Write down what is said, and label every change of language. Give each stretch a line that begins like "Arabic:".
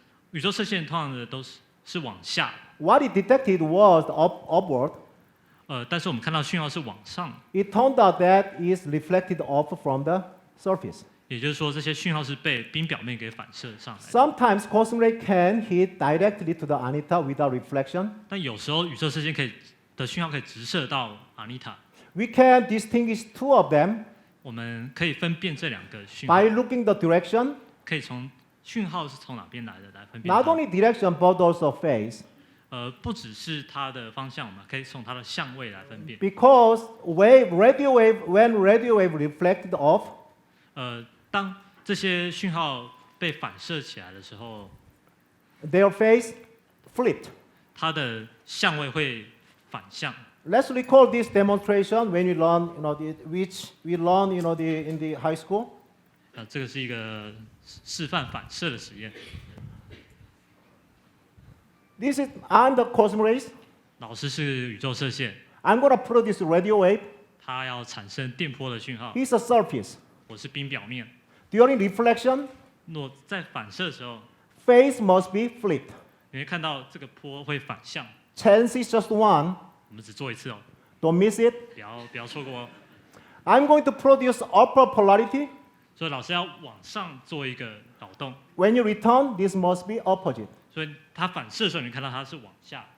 Chinese: 宇宙射线通常的都是往下。
English: What it detected was upward.
Chinese: 但是我们看到讯号是往上。
English: It turned out that is reflected off from the surface.
Chinese: 也就是说，这些讯号是被冰表面给反射上来的。
English: Sometimes cosmic ray can hit directly to the Anita without reflection.
Chinese: 但有时候宇宙射线的讯号可以直射到阿妮塔。
English: We can distinguish 2 of them.
Chinese: 我们可以分辨这2个讯号。
English: By looking the direction.
Chinese: 可以从讯号是从哪边来的来分辨。
English: Not only direction but also phase.
Chinese: 不只是它的方向，我们可以从它的相位来分辨。
English: Because when radio wave reflected off.
Chinese: 当这些讯号被反射起来的时候
English: their phase flipped.
Chinese: 它的相位会反向。
English: Let's recall this demonstration when we learn, which we learn, in the high school.
Chinese: 这个是一个示范反射的实验。
English: This is on the cosmic rays.
Chinese: 老师是宇宙射线，
English: I'm going to produce radio wave.
Chinese: 它要产生电波的讯号。
English: It's a surface.
Chinese: 我是冰表面。
English: During reflection,
Chinese: 若在反射的时候，
English: phase must be flipped.
Chinese: 你会看到这个波会反向。
English: Chance is just 1.
Chinese: 我们只做一次哦，
English: Don't miss it.
Chinese: 不要错过哦。
English: I'm going to produce upper polarity.
Chinese: 所以老师要往上做一个导动。
English: When you return, this must be opposite.
Chinese: 所以它反射的时候，你看到它是往下。